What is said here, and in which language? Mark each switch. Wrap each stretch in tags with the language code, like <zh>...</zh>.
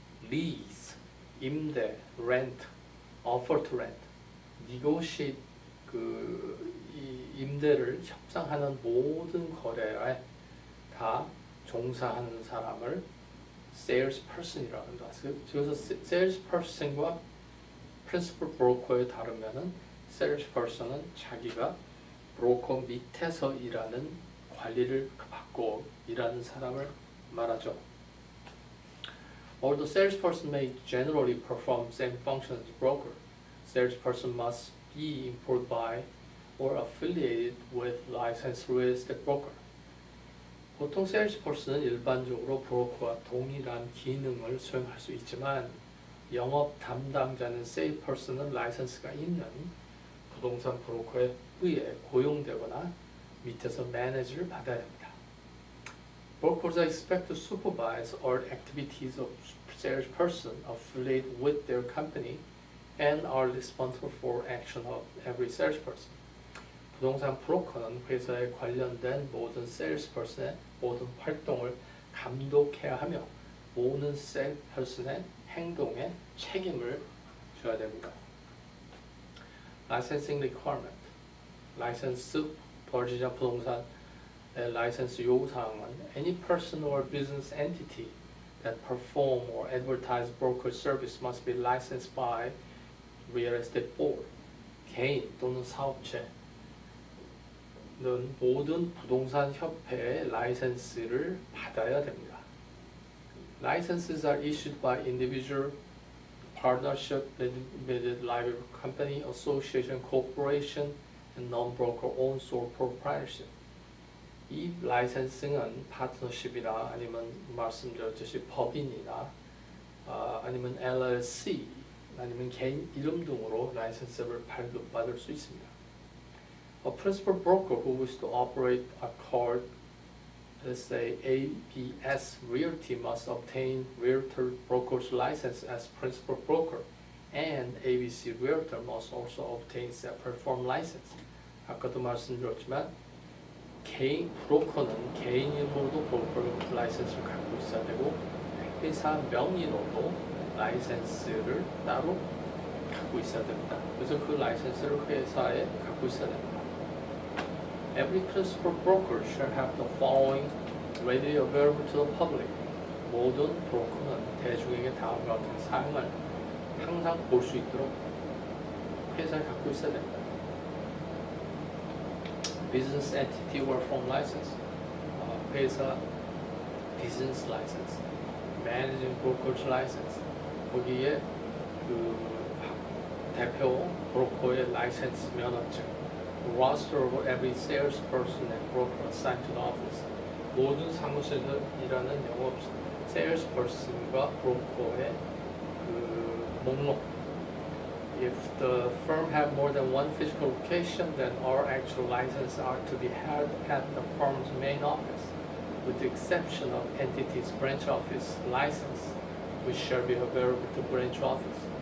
<ko>lease, 임대,</ko> <en>rent, offer to rent, negotiate</en> <ko>이 임대를 협상하는 모든 거래에 다 종사하는 사람을 salesperson이라고 합니다. 그래서 salesperson과 principal broker의 다르면은 salesperson은 자기가 브로커 밑에서 일하는 관리를 받고 일하는 사람을 말하죠.</ko> <en>Although salesperson may generally perform same functions as broker, salesperson must be employed by or affiliated with licensed real estate broker.</en> <ko>보통 salesperson은 일반적으로 브로커와 동일한 기능을 수행할 수 있지만 영업 담당자는 salesperson은 라이선스가 있는 부동산 브로커에 의해 고용되거나 밑에서 매니지를 받아야 합니다.</ko> <en>Brokers are expected to supervise all activities of salesperson affiliated with their company and are responsible for action of every salesperson.</en> <ko>부동산 브로커는 회사에 관련된 모든 salesperson의 모든 활동을 감독해야 하며 모든 salesperson의 행동에 책임을 져야 됩니다.</ko> <en>Licensing requirement.</en> <ko>라이선스 버지자 부동산 라이센스 요구사항은</ko> <en>any person or business entity that perform or advertise broker service must be licensed by real estate board.</en> <ko>개인 또는 사업체는 모든 부동산 협회의 라이센스를 받아야 됩니다.</ko> <en>Licenses are issued by individual, partnership, limited liability company, association, corporation, and non-broker owned sole proprietorship.</en> <ko>이 라이센스는 파트너십이나 아니면 말씀드렸듯이 법인이나 아니면 LLC 아니면 개인 이름 등으로 라이센스를 발급받을 수 있습니다.</ko> <en>A principal broker who wishes to operate a card, let's say ABS Realty, must obtain Realtor Broker's license as principal broker, and ABC Realtor must also obtain separate form license.</en> <ko>아까도 말씀드렸지만 개인 브로커는 개인 이름으로도 브로커 라이센스를 갖고 있어야 되고 회사 명의로도 라이센스를 따로 갖고 있어야 됩니다. 그래서 그 라이센스를 회사에 갖고 있어야 됩니다.</ko> <en>Every principal broker shall have the following readily available to the public.</en> <ko>모든 브로커는 대중에게 다음과 같은 사항을 항상 볼 수 있도록 회사에 갖고 있어야 됩니다.</ko> <en>Business entity or firm license, 회사 business license, managing brokerage license,</en> <ko>거기에 그 대표 브로커의 라이센스 면허증,</ko> <en>roster of every salesperson and broker assigned to the office.</en> <ko>모든 사무실에서 일하는 영업 salesperson과 브로커의 그 목록.</ko> <en>If the firm have more than one physical location, then all actual licenses are to be held at the firm's main office, with the exception of entities' branch office license, which shall be available to branch office.</en>